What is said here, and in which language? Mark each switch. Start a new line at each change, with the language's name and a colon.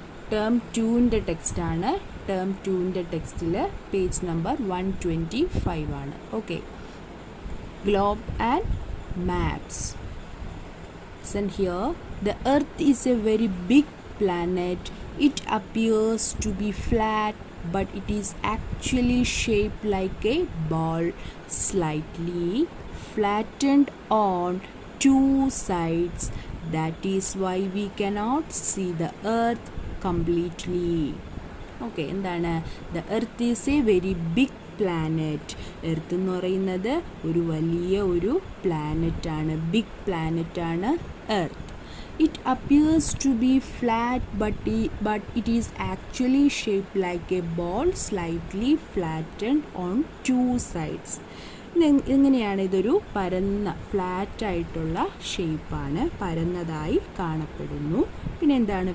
Malayalam: Term 2 ന്റെ text ആണ്. Term 2 ന്റെ ടെക്സ്റ്റിൽ പേജ് നമ്പർ 125 ആണ്.
English: Okay, globe and maps. Listen here. The earth is a very big planet. It appears to be flat, but it is actually shaped like a ball, slightly flattened on two sides. That is why we cannot see the earth completely. Okay,
Malayalam: എന്താണ്?
English: The earth is a very big planet.
Malayalam: Earth എന്ന് പറയുന്നത് ഒരു വലിയ ഒരു planet ആണ്. Big planet ആണ് earth.
English: It appears to be flat, but it is actually shaped like a ball, slightly flattened on two sides.
Malayalam: എങ്ങനെയാണ്? ഇതൊരു പരന്ന ഫ്ലാറ്റായിട്ടുള്ള ഷേപ്പാണ്, പരന്നതായി കാണപ്പെടുന്നു. പിന്നെ എന്താണ്?